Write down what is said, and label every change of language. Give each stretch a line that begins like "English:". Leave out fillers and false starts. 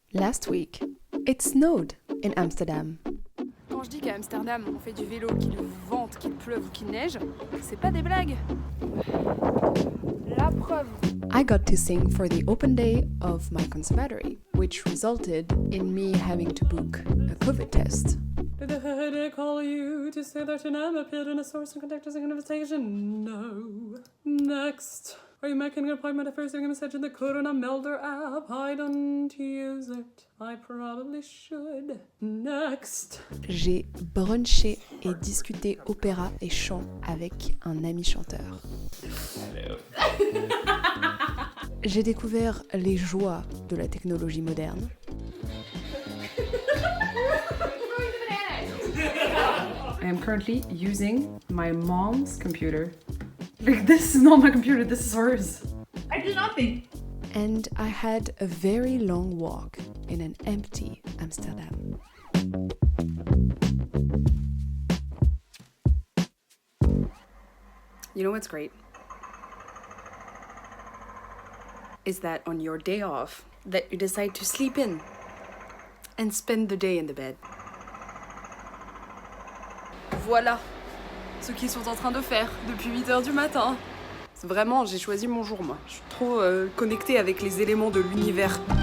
English: Last week, it snowed in Amsterdam.
French: Quand je dis qu'à Amsterdam, on fait du vélo, qu'il vente, qu'il pleuve ou qu'il neige, c'est pas des blagues. La preuve.
English: I got to sing for the open day of my conservatory, which resulted in me having to book a COVID test. Did the headache call you to say that you appeared in a source and contact us an invitation? No. Next. Are you making an appointment for receiving a message in the Corona Melder app? I don't use it. I probably should. Next.
French: J'ai brunché et discuté opéra et chant avec un ami chanteur. J'ai découvert les joies de la technologie moderne.
English: I am currently using my mom's computer. Like, this is not my computer, this is hers. I do nothing. And I had a very long walk in an empty Amsterdam. You know what's great? Is that on your day off, that you decide to sleep in and spend the day in the bed.
French: Voilà ce qu'ils sont en train de faire depuis 8h du matin. C'est vraiment, j'ai choisi mon jour, moi. Je suis trop connectée avec les éléments de l'univers.